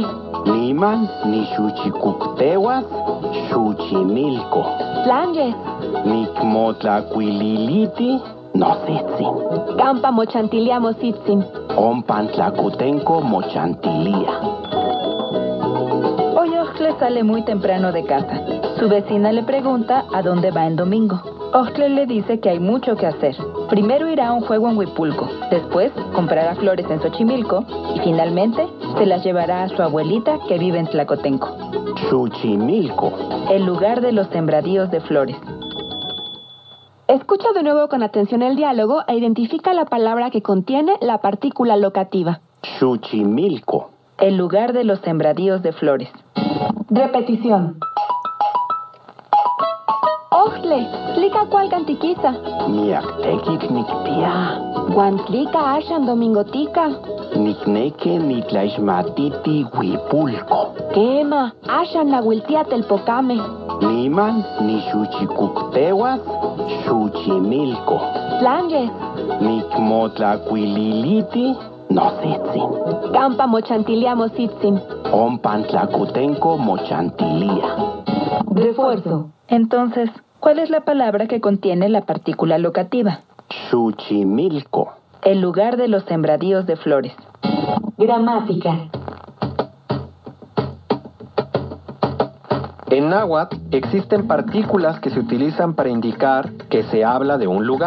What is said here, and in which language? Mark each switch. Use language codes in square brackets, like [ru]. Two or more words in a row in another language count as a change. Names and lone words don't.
[nhn] Niman ni Xuchicuctehuas, Xuchimilco. Tlanges, Nicmotlacuililiti, Nositzin. campa mochantiliamo sitzin. Ompantlacutenco mochantilia. [es] Oyoxtle sale muy temprano de casa. Su vecina le pregunta a dónde va en domingo. Oxtle le dice que hay mucho que hacer. Primero irá a un juego en Huipulco, después comprará flores en Xochimilco y finalmente se las llevará a su abuelita que vive en Tlacotenco. Xuchimilco. El lugar de los sembradíos de flores. Escucha de nuevo con atención el diálogo e identifica la palabra que contiene la partícula locativa. Xuchimilco. El lugar de los sembradíos de flores. Repetición. [nhn] Oxle, tlika cualcantiquiza. Miactequit nictia. Guantlika ashan domingotica. Nicneque nitlaixmatiti Huipulco. Quema, ashan nahuiltiatelpocame. Niman ni Xuchicuctehuas, Xuchimilco. Tlanges, Nicmotlacuililiti, Nositzin. campa mochantiliamo sitzin. Ompantlacutenco mochantilia. [es] Refuerzo. Entonces, ¿cuál es la palabra que contiene la partícula locativa? Xuchimilco. El lugar de los sembradíos de flores. Gramática. En náhuatl existen partículas que se utilizan para indicar que se habla de un lugar.